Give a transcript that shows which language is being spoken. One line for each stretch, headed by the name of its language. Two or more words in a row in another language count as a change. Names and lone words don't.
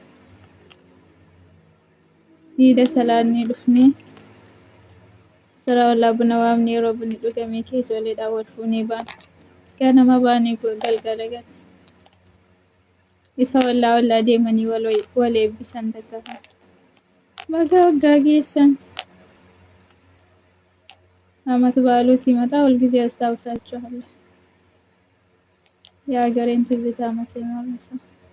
Oromo: hiida salaannee dhufnee jara wallaa buna waamnee yeroo bunni dhugamee kee ijoolleedhaan wal fuunee baane ganama baanee galgala gala isa wallaa deemanii wal eebbisan takka Baga waggaa geessan
Amharic: አመት በዓሉ ሲመጣ ሁልጊዜ አስታውሳችኋለሁ። የሀገሬን ትዝታ መቼ ነው የምረሳው?